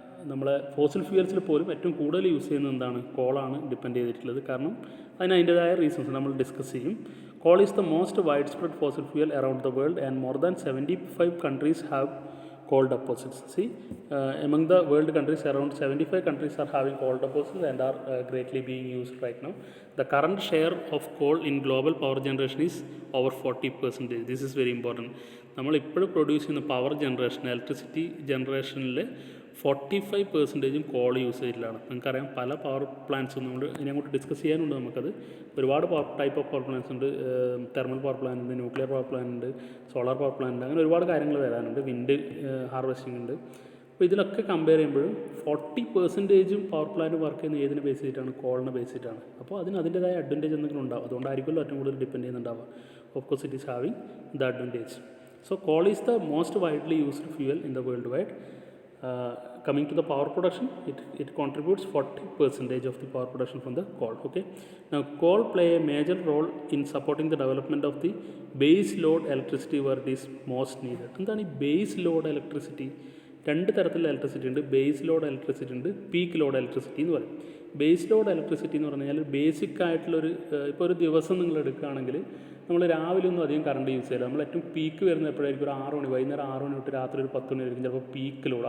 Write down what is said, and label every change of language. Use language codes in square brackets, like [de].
[ml] നമ്മളെ ഫോസിൽ ഫ്യൂൽസിൽ പോലും ഏറ്റവും കൂടുതൽ യൂസ് ചെയ്യുന്നത് എന്താണ്, കോളാണ് ഡിപ്പെൻഡ് ചെയ്തിട്ടുള്ളത്. കാരണം അതിൻ്റേതായ റീസൺസ് നമ്മൾ ഡിസ്കസ് ചെയ്യും. [en] Coal is the most wide spread fossil fuel around the world and more than 75 countries have coal deposits. See, among the world countries, around 75 countries are having coal deposits and are greatly being used right now. The current share of coal in global power generation is over 40%. This is very important. [ml] നമ്മൾ ഇപ്പോഴും produce ചെയ്യുന്ന power generation, electricity ജനറേഷനിൽ 45% call യൂസേജിലാണ്. നിങ്ങൾക്കറിയാം, പല power പ്ലാന്റ്സും നമ്മൾ ഇനി അങ്ങോട്ട് discuss ചെയ്യാനുണ്ട്. നമുക്കത് ഒരുപാട് ടൈപ്പ് ഓഫ് പവർ പ്ലാന്റ്സ് ഉണ്ട്. തെർമൽ പവർ പ്ലാന്റ് ഉണ്ട്, ന്യൂക്ലിയർ പവർ പ്ലാന്റ് ഉണ്ട്, സോളാർ പവർ പ്ലാന്റ് ഉണ്ട്, അങ്ങനെ ഒരുപാട് കാര്യങ്ങൾ വരാനുണ്ട്. വിൻഡ് ഹാർവെസ്റ്റിംഗ് ഉണ്ട്. അപ്പോൾ ഇതിലൊക്കെ കമ്പയർ ചെയ്യുമ്പോഴും 40% പവർ പ്ലാന്റ് വർക്ക് ചെയ്യുന്ന ഏതിനെ ബേസ് ചെയ്തിട്ടാണ്, കോളിനെ ബേസ് ചെയ്തിട്ടാണ്. അപ്പോൾ അതിൻ്റെതായ അഡ്വാൻറ്റേജ് എന്തെങ്കിലും ഉണ്ടാവും. അതുകൊണ്ടായിരിക്കുമല്ലോ ഏറ്റവും കൂടുതൽ depend ചെയ്യുന്നുണ്ടാവുക. [en] Of course it is having the advantage. So coal is the most widely used fuel in the world wide. Coming to the power production, it contributes 40% of the power production from the coal. Okay, now coal play a major role in supporting the development of the base load electricity where it is most needed. [ml] എന്താണ് ഈ base load electricity? രണ്ട് തരത്തിലുള്ള electricity ഉണ്ട്. Base load electricity ഉണ്ട്, peak load electricity എന്ന് പറയും. Base load electricity എന്ന് പറഞ്ഞു കഴിഞ്ഞാൽ ബേസിക് ആയിട്ടുള്ളൊരു, ഇപ്പോൾ ഒരു ദിവസം നിങ്ങൾ എടുക്കുകയാണെങ്കിൽ നമ്മൾ രാവിലെ ഒന്നും അധികം കറണ്ട് യൂസ് ചെയ്യില്ല. നമ്മൾ ഏറ്റവും പീക്ക് വരുന്നത് എപ്പോഴായിരിക്കും, ഒരു 6 മണി, വൈകുന്നേരം 6 മണി തൊട്ട് രാത്രി ഒരു 10 മണി ആയിരിക്കും ചിലപ്പോൾ പീക്ക് ലോഡ്.